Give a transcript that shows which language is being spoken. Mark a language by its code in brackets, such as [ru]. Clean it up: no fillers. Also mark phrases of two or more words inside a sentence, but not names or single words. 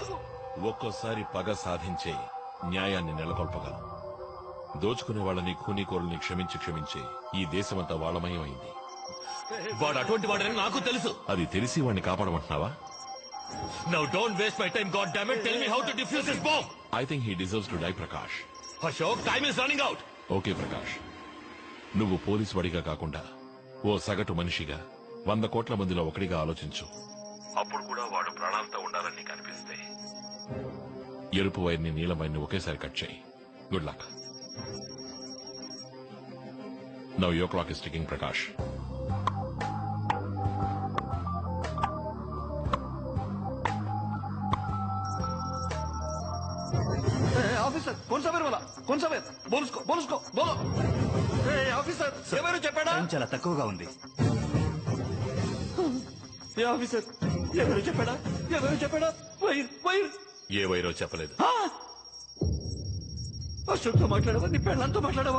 [te] ఒక్కోసారి పగ సాధించే న్యాయాన్ని నెలకొల్పగలం. దోచుకునే వాళ్ళని కూనీకోరుల్ని క్షమించి ఈ దేశమంతా వాళ్ళమయం అయింది. వాడు అటువంటి వాడని నాకు తెలుసు. అది తెలిసి వాడిని కాపాడమంటున్నావా? [en] Now don't waste my time, God damn it, tell me how to defuse this bomb. I think he deserves to die Prakash. Ashok time is running out. [te] ఓకే ప్రకాష్, నువ్వు పోలీసు వాడిగా కాకుండా ఓ సగటు మనిషిగా 100 కోట్ల మందిలో ఒకటిగా ఆలోచించు. అప్పుడు కూడా వాడు ప్రాణాలతో ఉండాలని నీకు అనిపిస్తే ఎరుపు వైర్ని నీలం వైర్ని ఒకేసారి కట్ చేయి. [en] Good luck. Now your clock is ticking Prakash. [hi] ఆఫీసర్ कौन सा वेर बोलो. [te] ఆఫీసర్ ఎవరు చెప్పాడా? టైం చాలా తక్కువగా ఉంది. ఆఫీసర్ ఎవరు చెప్పాడా? వైర్. ఏ వైరో చెప్పలేదు. అశోక్తో మాట్లాడవా? నీ పెళ్ళంతో మాట్లాడవా?